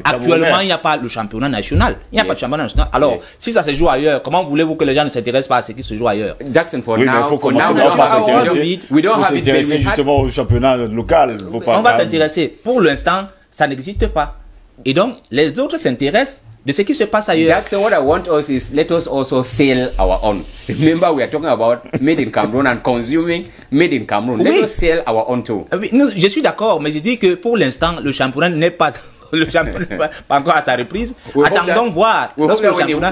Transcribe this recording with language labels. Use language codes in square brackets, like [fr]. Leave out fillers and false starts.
[fr] Actuellement, il n'y a pas le championnat national. Il n'y a pas de championnat national. Alors, si ça se joue ailleurs, comment voulez-vous que les gens ne s'intéressent pas à ce qui se joue ailleurs? Jackson, [en] for now, [fr] il faut commencer par s'intéresser. Il faut s'intéresser justement au championnat local. On va s'intéresser. Pour l'instant, ça n'existe pas. Et donc, les autres s'intéressent de ce qui se passe ailleurs. [en] Jackson, what I want us is let us also sell our own. Remember, we are talking about made in Cameroon and consuming made in Cameroon. Let us sell our own too. [fr] Oui, je suis d'accord, mais je dis que pour l'instant, le championnat n'est pas... Le championnat pas encore à sa reprise. Attendons voir. Lorsque le championnat...